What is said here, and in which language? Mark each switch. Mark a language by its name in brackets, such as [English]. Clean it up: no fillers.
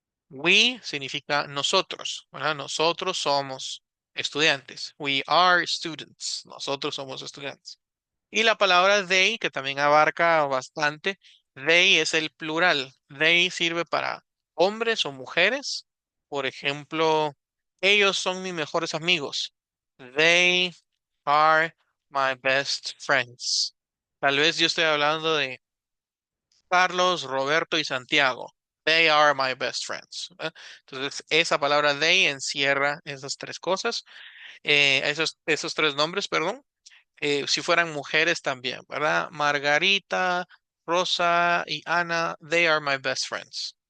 [Spanish] We significa nosotros, ¿verdad? Nosotros somos estudiantes. [English] We are students. [Spanish] Nosotros somos estudiantes. Y la palabra they, que también abarca bastante, they es el plural. They sirve para hombres o mujeres. Por ejemplo, ellos son mis mejores amigos. [English] They are my best friends. [Spanish] Tal vez yo estoy hablando de Carlos, Roberto y Santiago. [English] They are my best friends. [Spanish] Entonces, esa palabra they encierra esas tres cosas, esos tres nombres, perdón. Si fueran mujeres también, ¿verdad? [English] Margarita, Rosa y Ana, they are my best friends.